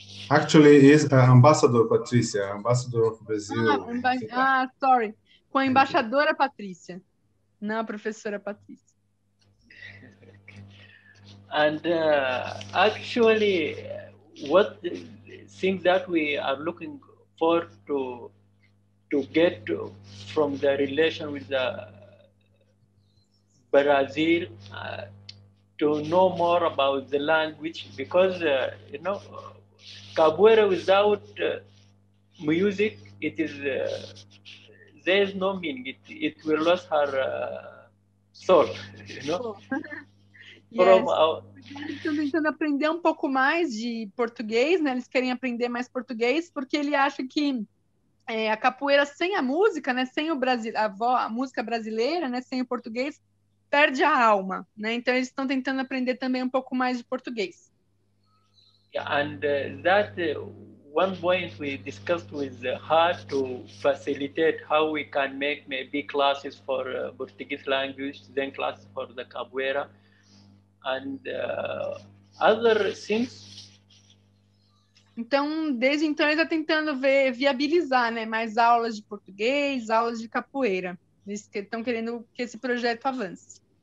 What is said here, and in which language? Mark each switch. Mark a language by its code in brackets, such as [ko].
[en] actually is Ambassador Patrícia, Ambassador of Brazil. [pt] Sorry, com a embaixadora Patrícia, não a professora Patrícia. [en] And actually, what things that we are looking for to get from the relation with the Brazil, to know more about the language, because capoeira without music, it is there is no meaning. It will lose her soul, [pt] Estão tentando aprender um pouco mais de português, né? Eles querem aprender mais português, porque ele acha que a capoeira sem a música, né? Sem a música brasileira, né? Sem o português, perde a alma, né? Então eles estão tentando aprender também um pouco mais de português. [en] Yeah, and that one point we discussed with her to facilitate how we can make maybe classes for Portuguese language, then classes for the capoeira, and other things. [pt] Então, desde então, ele está tentando viabilizar, né, mais aulas de português, aulas de capoeira. Eles estão querendo que esse projeto avance.